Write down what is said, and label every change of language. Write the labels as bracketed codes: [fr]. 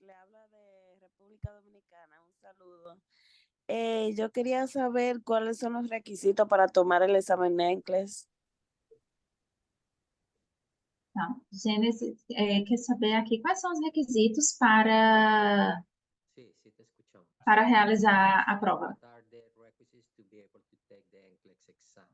[es] Le habla de República Dominicana. Un saludo. Yo quería saber cuáles son los requisitos para tomar el examen NCLEX. [pt] Tá. Gênesis, quer saber aqui quais são os requisitos para [es] Sí, sí te escuchamos. [pt] realizar a prova. [en] What are the requisites to be able to take the NCLEX exam?